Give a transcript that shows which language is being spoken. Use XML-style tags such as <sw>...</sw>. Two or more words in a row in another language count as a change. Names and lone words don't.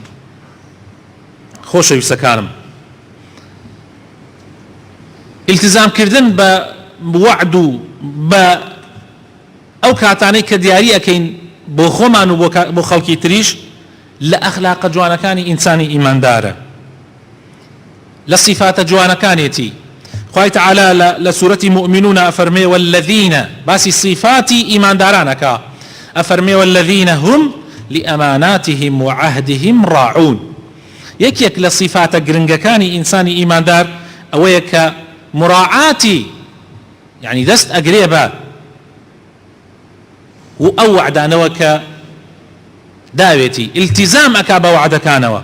<ckb>خۆشەویستەکانم ئیلتیزامکردن بە وعد و بە ئەو کاتانەی کە دیاری ئەکەین بۆ خۆمان و بۆ خەڵکی تریش لە ئەخلاقە جوانەکانی ئینسانی ئیماندارە، لە صیفاتە جوانەکانێتی. خوای تعالی لە سوورەتی مؤمنون ئەفەرمێ والذین باسی صیفاتی ئیماندارانەکە ئەفەرمێ</ckb> <ar>والذین هم لأماناتهم وعهدهم راعون.</ar> <ckb>یەکێک لە صیفاتە گرنگەکانی ئینسانی ئیماندار ئەوەیە کە مراعاتی یعنی دەست ئەگرێ بە و ئەو وعدانەوە کە داوێتی ئیلتیزام ئەکا بە وعدەکانەوە.</ckb>